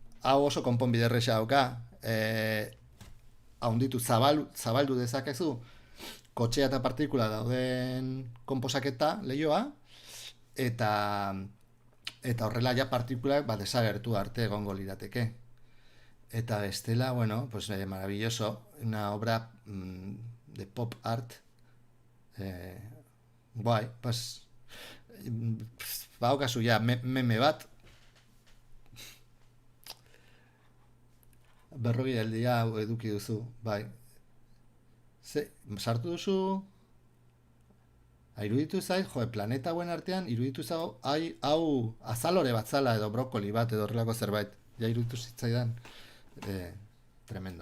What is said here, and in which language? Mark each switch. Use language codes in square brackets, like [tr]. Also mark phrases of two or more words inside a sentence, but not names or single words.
[eu] hau oso konponbide erresa dauka. Haunditu zabaldu dezakezu kotxea eta partikula dauden konposaketa lehioa, eta horrela ja partikulak desagertu arte egongo lirateke. Eta bestela, bueno, [es] pues maravilloso, una obra de pop art, guai, [eu] pues baukazu ja meme bat, berrogi aldia eduki duzu, bai. Sartu duzu, iruditu zait, planeta hauen artean, iruditu zau, hau azalore bat zala edo brokoli bat edo horrelako zerbait, ja iruditu zitzaidan, tremendo.